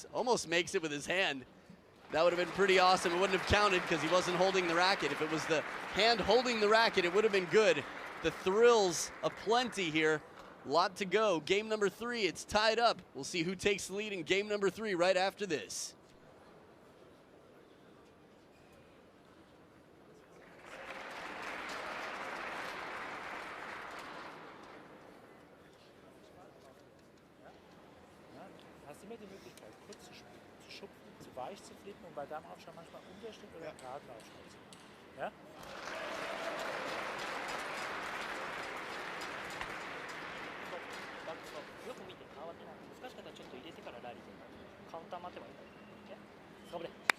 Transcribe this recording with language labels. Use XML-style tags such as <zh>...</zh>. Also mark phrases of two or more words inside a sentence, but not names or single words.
<en>Almost makes it with his hand. That would have been pretty awesome. It wouldn't have counted because he wasn't holding the racket. If it was the hand holding the racket, it would have been good. The thrills aplenty here. Lot to go. Game number 3, it's tied up. We'll see who takes the lead in game number 3 right after this.</en> <de>Hast immer die Möglichkeit, kurz zu schupfen, zu weich zu flippen und bei deinem Aufschlag manchmal Unterschnitt oder geraden Aufschlag zu machen. Ja?</de> <ja>よく見て、難しかったらちょっと入れてからラリーでカウンター待てばいいんだよ。頑張れ。</ja>